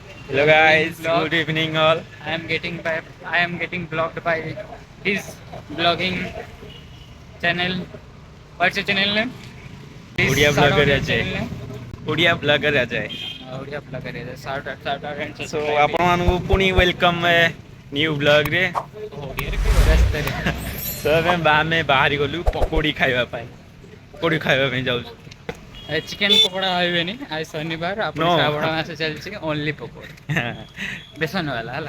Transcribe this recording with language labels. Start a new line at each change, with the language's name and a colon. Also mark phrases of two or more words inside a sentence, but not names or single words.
English: Hello guys, Vlog. good evening all. I am getting blocked by his blogging channel. What's your channel name? Please Odia shout out blogger your Ajay. channel name. Odia blogger Ajay. Odia blogger is shout out and So subscribe
Odia: ଆପଣ
English: it.
Odia: ମାନଙ୍କୁ ପୁଣି
English: welcome new blog
Odia: ରେ। ଓଡ଼ିଆରେ କହିବ ରାସ୍ତାରେ। ତ ଆମେ ବାହାରି ଗଲୁ ପକୋଡି ଖାଇବା ପାଇଁ। ପକୋଡି ଖାଇବା ପାଇଁ ଯାଉଛୁ। ଚିକେନ ପକୋଡ଼ା ଖାଇବେନି ଆଜି ଶନିବାର ଆପଣ
English: No.
Odia: ଶ୍ରାବଣ ମାସ ଚାଲିଛି ଓନ୍ଲି ପକୋଡ଼ା ବେସନ ବାଲା ହେଲା।